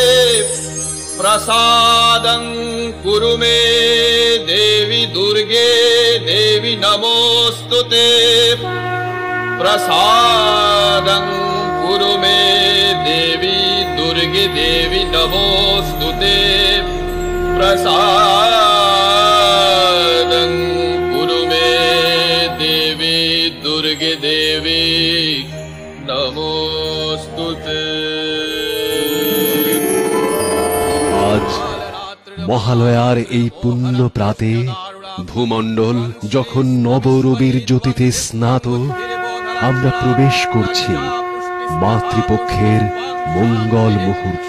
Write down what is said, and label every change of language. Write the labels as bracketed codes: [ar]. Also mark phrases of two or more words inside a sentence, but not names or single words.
[sa] प्रसादं कुरु मे देवी दुर्गे देवी नमोस्तुते प्रसादं कुरु मे देवी दुर्गे देवी नमोस्तुते प्रसादं कुरु मे देवी दुर्गे देवी नमोस्तुते। [bn] আজ মহালয়ার এই পুণ্য প্রাতে ভূমণ্ডল যখন নবরবির জ্যোতিতে স্নাত, আমরা প্রবেশ করছি মাতৃপক্ষের মঙ্গল মুহূর্তে।